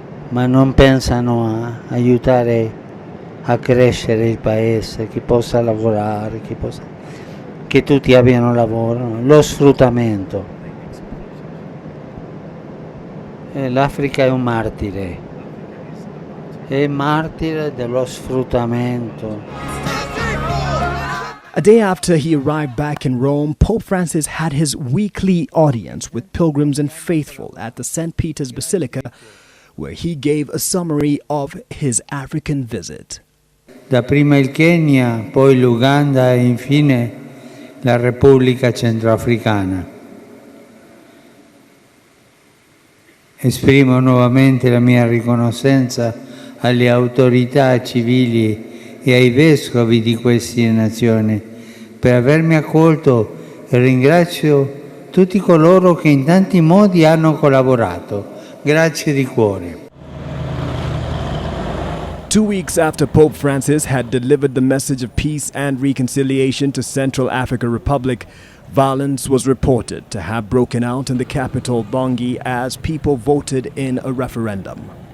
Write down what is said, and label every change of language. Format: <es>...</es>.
<it>Ma non pensano a aiutare a crescere il paese, che possa lavorare, che tutti abbiano lavoro. Lo sfruttamento. L'Africa è un martire dello sfruttamento.</it> <en>A day after he arrived back in Rome, Pope Francis had his weekly audience with pilgrims and faithful at the St. Peter's Basilica, where he gave a summary of his African visit.</en> <it>Dapprima il Kenya, poi l'Uganda e infine la Repubblica Centroafricana. Esprimo nuovamente la mia riconoscenza alle autorità civili e ai vescovi di queste nazioni per avermi accolto e ringrazio tutti coloro che in tanti modi hanno collaborato. Grazie di cuore.</it> <en>2 weeks after Pope Francis had delivered the message of peace and reconciliation to Central African Republic, violence was reported to have broken out in the capital, Bangui, as people voted in a referendum.</en>